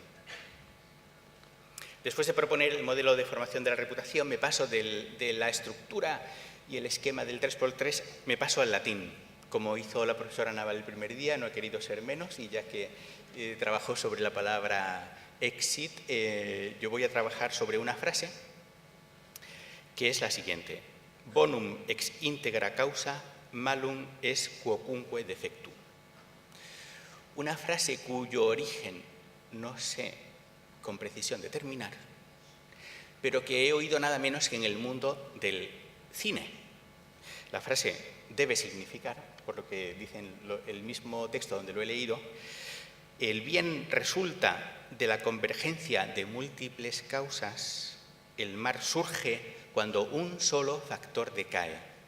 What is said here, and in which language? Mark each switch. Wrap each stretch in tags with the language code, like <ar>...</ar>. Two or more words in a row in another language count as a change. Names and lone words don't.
<es>Después de proponer el modelo de formación de la reputación, me paso de la estructura y el esquema del 3×3, me paso al latín. Como hizo la profesora Naval el primer día, no he querido ser menos, y ya que trabajó sobre la palabra exit, yo voy a trabajar sobre una frase que es la siguiente:</es> <la>bonum ex integra causa, malum es quocunque defectum.</la> <es>Una frase cuyo origen no sé con precisión determinar, pero que he oído nada menos que en el mundo del cine. La frase debe significar, por lo que dice el mismo texto donde lo he leído, el bien resulta de la convergencia de múltiples causas, el mal surge cuando un solo factor decae.</es>